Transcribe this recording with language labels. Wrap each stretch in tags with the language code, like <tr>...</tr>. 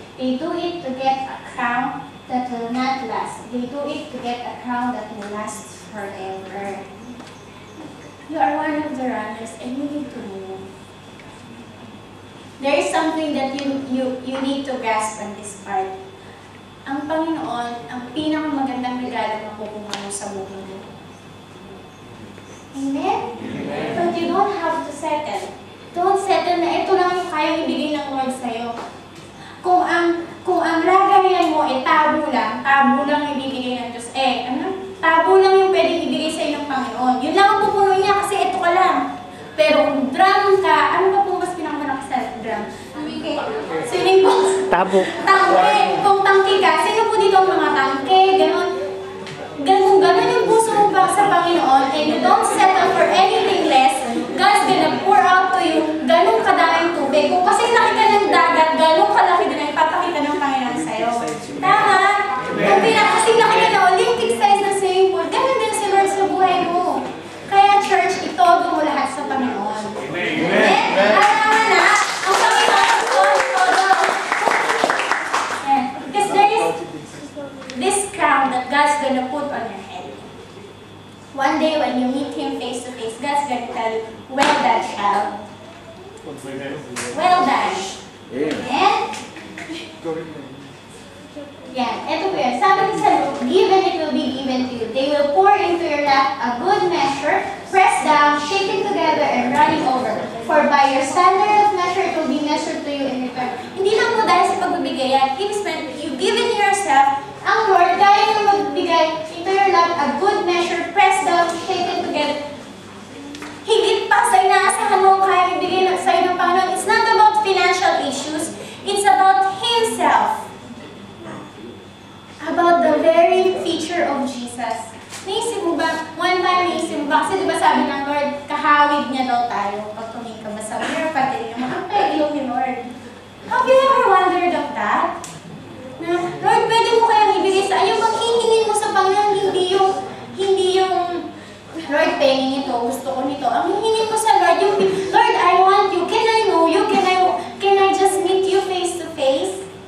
<en>They do it to get a crown that will not last. They do it to get a crown that will last forever. You are one of the runners and you need to move. There is something that you need to grasp on this part.</en> <tl>Ang Panginoon, ang pinakamagandang regalo na kukuha mo sa buhay mo.</tl> <en>Amen? But you don't have to settle. Don't settle</en> <tl>na ito lang yung kayang ibigay ng Lord sa'yo. Kung ang lagayan mo tabo lang ibibigay ng Diyos. Tabo lang yung pwedeng ibigay sa'yo ng Panginoon. Yun lang ang pupuno niya kasi ito ka lang. Pero kung drum ka, ano ba pong mas pinakamalakas sa drum? Swimming pool. Tabo. Tangke. Kung tangke ka, sino po dito ang mga tangke? Ganon yung puso mo ba sa Panginoon</tl> <en>and you don't settle for anything less, God's gonna pour out to you</en> <tl>ganong kadaming tubig. Kung kasi laki ka ng dagat, ganong kalaki din ang ipapakita ng Panginoon sa'yo. Tama? Kung kasi laki ka na Olympic size na swimming pool, ganon din si Lord sa buhay mo. Kaya church, itodo mo lahat sa Panginoon. Amen? Alam na, ang Panginoon, todo.</tl> <en>Because there is this crown that God's gonna put on your head. One day when you meet Him face to face, God's gonna tell you, well done, child. Well done. Amen?</en> <tl>Yan, ito po yan. Sabi ni sa Luke, given it will be given to you.</tl> <en>They will pour into your lap a good measure, pressed down, shaken together, and running over. For by your standard of measure, it will be measured to you in return.</en> <tl>Hindi lang po dahil sa pagbibigay yan.</tl> <en>You've given yourself,</en> <tl>ang Lord, kaya nyo magbigay</tl> <en>into your lap a good measure, pressed down, shaken together.</en> <tl>Higit pa sa inaasahan mo kaya ibigay sa'yo ng Panginoon.</tl> <en>It's not about financial issues. It's about Himself. About the very feature of Jesus.</en> <tl>Naisip mo ba, one time naisip mo ba, kasi diba sabi ng Lord, kahawig niya daw tayo pag tumingin ka ba sa mirror, pati naman, ang pwede ni Lord.</tl> <en>Have you ever wondered of that?</en> <tl>Na, Lord, pwede mo kayang ibigay sa, yung maghihingin mo sa Panginoon, hindi yung, Lord, pengin ito, gusto ko nito. Ang hihingin mo sa Lord, yung,</tl> <en>Lord, I want you, can I know you, can I just meet you face to face?</en>